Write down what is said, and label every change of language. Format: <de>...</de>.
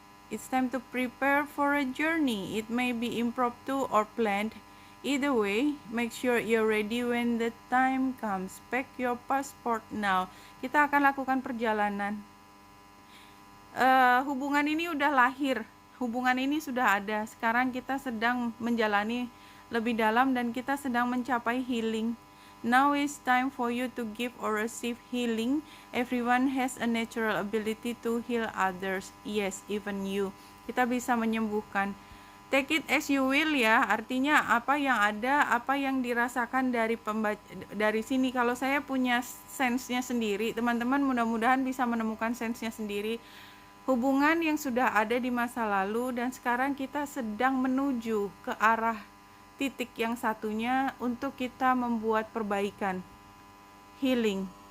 <en>It's time to prepare for a journey. It may be impromptu or planned. Either way, make sure you're ready when the time comes. Pack your passport now.</en> <id>Kita akan lakukan perjalanan. Hubungan ini udah lahir. Hubungan ini sudah ada. Sekarang kita sedang menjalani lebih dalam dan kita sedang mencapai healing.</id> <en>Now is time for you to give or receive healing. Everyone has a natural ability to heal others. Yes, even you.</en> <id>Kita bisa menyembuhkan.</id> <en>Take it as you will</en> <id>ya, artinya apa yang ada, apa yang dirasakan dari sini. Kalau saya punya sense-nya sendiri, teman-teman mudah-mudahan bisa menemukan sense-nya sendiri. Hubungan yang sudah ada di masa lalu dan sekarang kita sedang menuju ke arah titik yang satunya untuk kita membuat perbaikan, healing.</id>